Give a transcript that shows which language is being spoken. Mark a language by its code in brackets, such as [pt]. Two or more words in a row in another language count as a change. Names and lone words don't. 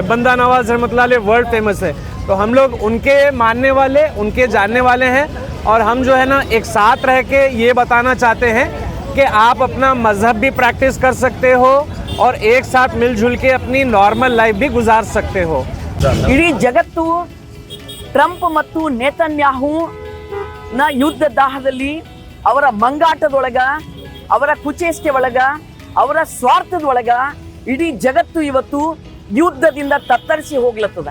[hi] बंदा नवाज रहमतुल्लाह अलैह वर्ल्ड फेमस है। तो हम लोग उनके मानने वाले, उनके जानने वाले हैं, और हम जो है ना एक साथ रह के ये बताना चाहते हैं कि आप अपना मज़हब भी प्रैक्टिस कर सकते हो और एक साथ मिलजुल के अपनी [en] normal life [hi] भी गुजार सकते हो। [kn] ಇಡೀ ಜಗತ್ತು ಟ್ರಂಪ್ ಮತ್ತು ನೇತನ್ಯಾಹು ನ ಯುದ್ಧ ದಾಹದಲ್ಲಿ ಅವರ ಮಂಗಾಟದೊಳಗ, ಅವರ ಕುಚೇಷ್ಟೆ ಒಳಗ, ಅವರ ಸ್ವಾರ್ಥದೊಳಗ ಇಡೀ ಜಗತ್ತು ಇವತ್ತು ಯುದ್ಧದಿಂದ ತತ್ತರಿಸಿ ಹೋಗ್ಲತ್ತದ.